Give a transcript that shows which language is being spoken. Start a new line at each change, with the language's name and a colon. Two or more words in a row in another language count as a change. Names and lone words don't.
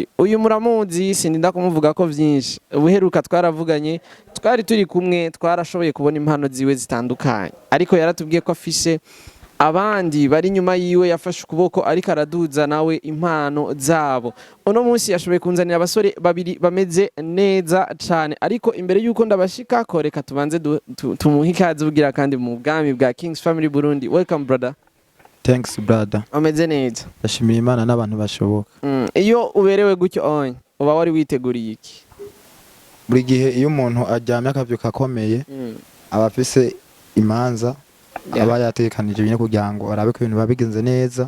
Rundi: Uyu muramuzi sindinda kumuvuga ko vyinshi ubuheruka twaravuganye twari turi kumwe twarashoboye kubona impano ziwe zitandukanye ariko yaratubwiye ko afise abandi bari nyuma yiwe yafashe ukuboko ariko araduza nawe impano zabo. Uno munsi yashoboye kunzanira abasore babiri bameze neza cyane ariko imbere yuko ndabashika ko reka tubanze tumuhe ikaze ugira kandi mu bwami bwa King's Family Burundi.
English: Welcome brother. Thanks brother.
Rundi: Ameze neza. Ndashimira Imana n'abantu bashoboka. Iyo uberewe gutyo onye uba wari witeguriye iki? Buri gihe iyo umuntu aryamye akavyuka akomeye abafise imanza aba yatekanije ibintu kugira ngo arabe ko ibintu babigenze neza.